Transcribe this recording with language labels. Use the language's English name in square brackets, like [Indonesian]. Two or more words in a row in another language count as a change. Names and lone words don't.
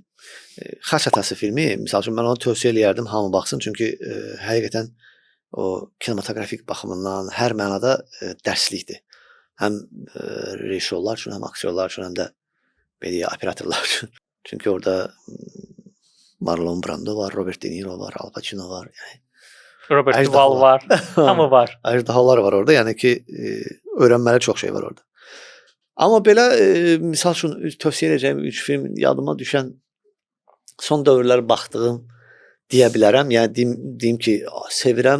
[Azerbaijani] Xaç atası filmi, misal üçün mən onu tövsiyə eləyərdim, hamı baxsın. Çünki həqiqətən o kinematografik baxımından hər mənada dərslikdir. Həm rejissorlar üçün, həm aktyorlar üçün, həm də belə deyək, operatorlar üçün. Çünki orada Marlon Brando var, Robert De Niro var, Al Pacino var. Yəni Robert Əjdahalar. Duvall var. Hamı var. Əjdahalar var orada. Yəni ki, öyrənməli çox şey var orada. Amma belə misal üçün tövsiyə edəcəyim 3 film yadıma düşən son dövrlər baxdığım deyə bilərəm. Yəni deyim ki, sevirəm.